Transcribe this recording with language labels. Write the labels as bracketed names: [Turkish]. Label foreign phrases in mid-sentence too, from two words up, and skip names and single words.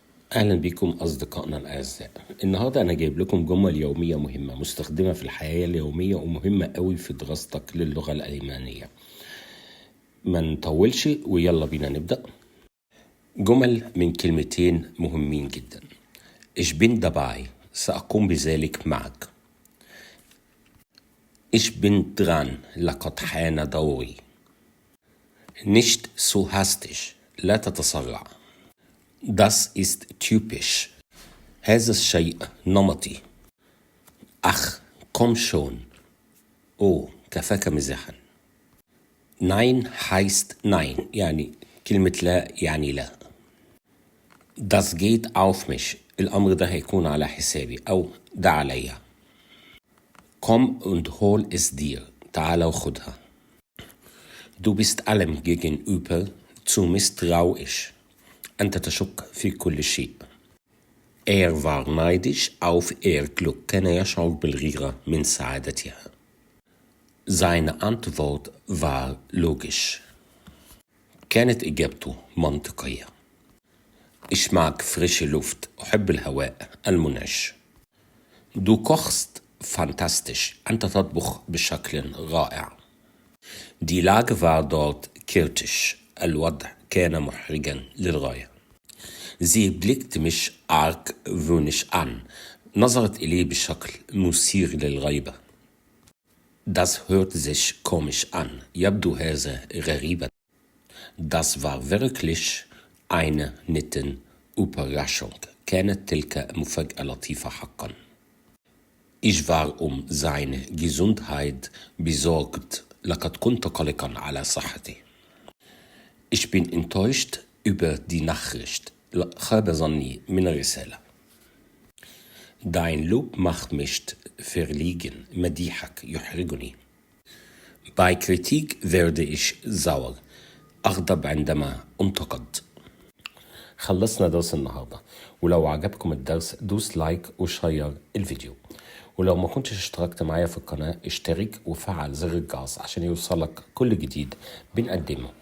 [Arabic] أهلا بكم أصدقائنا الأعزاء. النهاردة أنا جايب لكم جمل يومية مهمة مستخدمة في الحياة اليومية ومهمة قوي في دراستك للغة الألمانية. ما نطولش ويلا بينا نبدأ. جمل من كلمتين مهمين جدا. [German] Ich bin dabei، [Arabic] سأقوم بذلك معك. [German] Ich bin dran، [Arabic] لقد حان دوري. [German] Nicht so hastig، [Arabic] لا تتسرع. [German] Das ist typisch، [Arabic] هذا الشيء نمطي. [German] Ach komm schon، [Arabic] أوه كفاك مزاحا. [German] Nein heißt nein، [Arabic] يعني كلمة لا يعني لا. [German] Das geht auf mich، [Arabic] الأمر ده هيكون على حسابي أو ده عليا. [German] Komm und hol es dir، [Arabic] تعال وخدها. [German] Du bist allem gegenüber zu misstrauisch، [Arabic] أنت تشك في كل شيء. [German] Er war neidisch auf ihr Glück، [Arabic] كان يشعر بالغيرة من سعادتها. [German] Seine Antwort war logisch، [Arabic] كانت إجابته منطقية. [German] Ich mag frische Luft، [Arabic] أحب الهواء المنعش. [German] Du kochst fantastisch، [Arabic] أنت تطبخ بشكل رائع. [German] Die Lage war dort kritisch، [Arabic] الوضع كان محرجا للغاية. [German] Sie blickte mich argwöhnisch an، [Arabic] نظرت إليه بشكل مثير للغيبة. [German] Das hört sich komisch an، [Arabic] يبدو هذا غريبا. [German] Das war wirklich eine nette Überraschung، [Arabic] كانت تلك مفاجأة لطيفة حقا. [German] Ich war seine Gesundheit besorgt، [Arabic] لقد كنت قلقا على صحته. [German] Ich bin enttäuscht über die Nachricht، [Arabic] خاب ظني من الرسالة. [German] Dein Lob macht mich verlegen، [Arabic] مديحك يحرجني. [German] Bei Kritik werde ich sauer، [Arabic] أغضب عندما أنتقد. خلصنا درس النهاردة، ولو عجبكم الدرس دوس لايك وشير الفيديو، ولو ما كنتش اشتركت معايا في القناة اشترك وفعل زر الجرس عشان يوصلك كل جديد بنقدمه.